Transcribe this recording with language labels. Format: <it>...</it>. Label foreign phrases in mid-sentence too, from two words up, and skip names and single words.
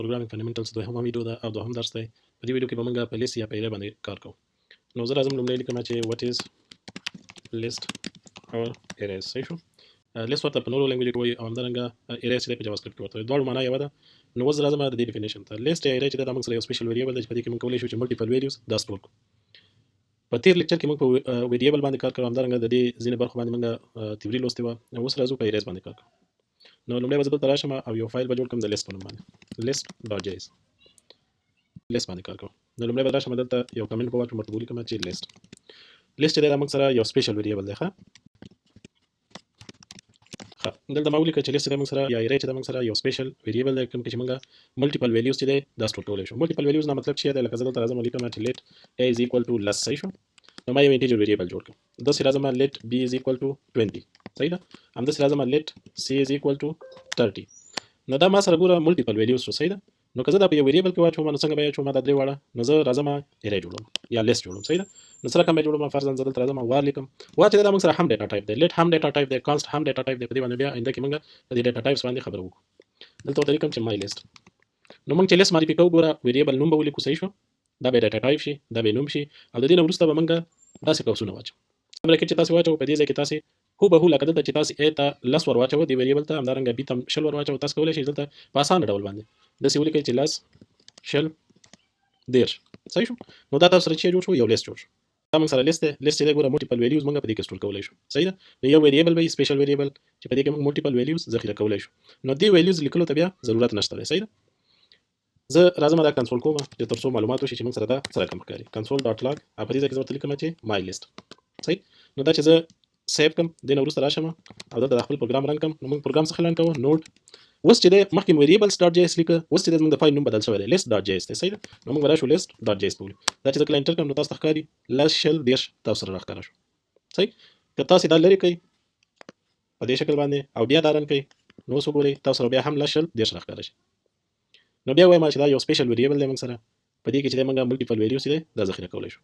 <en>programming fundamentals</en> <ps>دوهم ویډیو ده او دوهم درس دی. په دې ویډیو کې به موږ په لیست یا په ایرې باندې کار کوو. نو زه راځم لومړی لیکم چې</ps> <en>what is list or arrays.</en> <ps>صحیح شو. لیست ورته په نورو لنګویج کې وایي او همدارنګه arrays چې په جاوا سکرپټ کې ورته وایي. دواړو معنا یوه ده. نو اوس راځم د دې ډیفینیشن ته. لیست یا array چې دا موږ سره یو</ps> <en>special variable</en> <ps>دی چې په دې کې موږ کولی شو چې</ps> <en>multiple values</en> <ps>دا سټور کړو. په تیر لیکچر کې موږ په ویریبل باندې کار کوو، همدارنګه د دې ځینې برخو باندې موږ تیوري لوستې وه. اوس راځو په arrays باندې کار کوو. نو لومړی به زه دلته راشم او یو فایل به جوړ کړم د لیست په نوم باندې list.js. لیست باندې کار کوو. نو لومړی به راشم دلته یو کمنټ به واچوم، ورته به ولیکم چې لیست چې دی دا موږ سره یو</ps> <en>special variable</en> <ps>دی. ښه دلته ما ولیکه چې لیست چې دی موږ سره یا array چې دی موږ سره یو</ps> <en>special variable</en> <ps>دی، کوم چې موږ</ps> <en>multiple values</en> <ps>چې دی دا سټور کولی شو.</ps> <en>multiple values</en> <ps>نه مطلب څه دی؟ لکه زه دلته راځم ولیکم چې</ps> <en>let a is equal to less.</en> <ps>صحیح شو. نو ما یو</ps> <en>integer variable</en> <ps>جوړ کړم. داسې راځم</ps> <en>let b is equal to 20.</en> <ps>صحیح ده. همداسې راځم</ps> <en>let c is equal to 30.</en> <ps>نو دا ما سره ګوره</ps> <en>multiple values</en> <ps>شو. صحیح ده. نو که زه دا په یو ویریبل کې واچوم نو څنګه به یې اچوم دا درې واړه؟ نو زه راځم array جوړوم یا لیست جوړوم. صحیح ده. نو سره کوم جوړوم؟ فرضاً زه دلته راځم وار لیکم. وار چې دا موږ سره هم</ps> <en>data type</en> <ps>دی، let هم</ps> <en>data type</en> <ps>دی، const هم</ps> <en>data type</en> <ps>دی. په دې باندې بیا آینده کې موږ د دې</ps> <en>data types</en> <ps>باندې خبرې وکړو. دلته ورته لیکم چې</ps> <en>my list.</en> <ps>نو موږ چې لیست معرفي کوو ګوره ویریبل نوم به ولیکو. صحیح شو. دا به ډیټا ټایپ شي، دا به نوم شي او د دې نه وروسته به موږ داسې قوسونه واچو. برکت چې تاسو واچو په دې ځای کې تاسو هوبهو لکه دلته چې تاسو a ته لس ور واچو دی ویریبل ته، همدارنګه b ته شل ور واچو. تاسو کولی شئ دلته په اسانه ډول باندې داسې ولیکئ چې لس شل دېرش. صحیح شو. نو دا تاسو سره چې جوړ شو یو لیست جوړ شو. دا موږ سره لیست دی. لیست چې دی ګوره</ps> <en>multiple values</en> <ps>موږ په دې کې سټور کولی شو. صحیح ده. نو یو ویریبل به</ps> <en>special variable</en> <ps>چې په دې کې موږ</ps> <en>multiple values</en> <ps>ذخیره کولی شو. نو دې ویلیوز لیکلو ته بیا ضرورت نشته دی. صحیح ده. زه راځم دا کنسول کوم چې تر څو معلومات وشي چې موږ سره دا سره کوم ښکاري. console.log او په دې ځای کې زه ورته لیکم چې</ps> <en>my list.</en> <ps>صحیح. نو دا چې زه سیو کم دې نه وروسته راشم او دلته د خپل پروګرام رن کم. نو موږ پروګرام څخه رن کوو نوډ. اوس چې دی مخکې variables.js لیکه، اوس چې دی زموږ د فایل نوم بدل شوی دی list.js دی. صحیح ده. نو موږ راشو list.js په ولو. دا چې زه کله انټر کړم نو تاسو ته ښکاري لس شل دېرش تاسو سره راښکاره شو. صحیح. که تاسو دا لرې کوئ په دې شکل باندې او بیا دا رن کوئ نو اوس وګورئ تاسو سره بیا هم لس شل دېرش راښکاره شي. نو بیا وایم چې دا یو</ps> <en>special variable</en> <ps>دی موږ سره، په دې کې چې موږ</ps> <en>multiple values</en> <ps>دی دا ذخیره کولی شو.</ps>